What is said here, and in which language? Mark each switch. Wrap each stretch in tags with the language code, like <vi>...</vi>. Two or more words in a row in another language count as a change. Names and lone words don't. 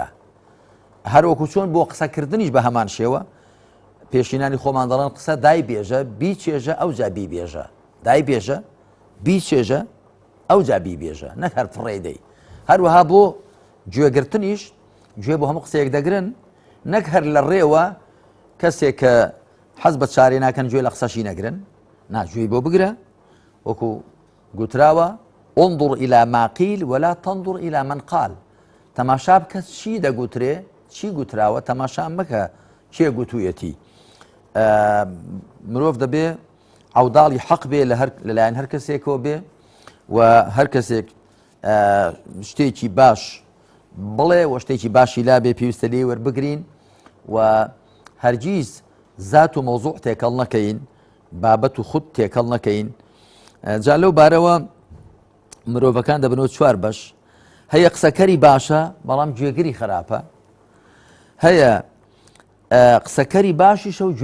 <ckb>هەروەکو چۆن بۆ قسەکردنیش بە هەمان شێوە پێشینانی خۆمان دەڵێن قسە دای بێژە بیچێژە ئەوجا بیبێژە دای بێژە بیچێژە ئەوجا بیبێژە نەک هەر فڕێ دەی. هەروەها بۆ گوێگرتنیش گوێ بۆ هەموو قسەیەک دەگرن نەک هەر لە ڕێوە کەسێک کە حەز بە چارێ ناکەن گوێ لە قسەشی نەگرن ناجوێی بۆ بگرە وەکو گوتراوە</ckb> <ar>انظر إلى ما قيل ولا تنظر إلى من قال</ar> <ckb>تەماشا بکە چی دەگوترێ چی گوتراوە تەماشا مەکە کێ گوتوویەتی مرۆڤ دەبێ عەوداڵی حەق بێ لەلایەن هەر کەسێکەوە بێ و هەر کەسێک شتێکی باش بڵێ و شتێکی باشی لا بێ پێویستە لێ وەربگرین و هەرگیز زات و مەوزوع تێکەڵ نەکەین بابەت و خود تێکەڵ نەکەین جا لەو بارەوە مرۆڤەکان دەبنەوە چوار بەش هەیە قسەکەری باشە بەڵام گوێگری خراپە هەیە قسەکەری باشیشە و</ckb>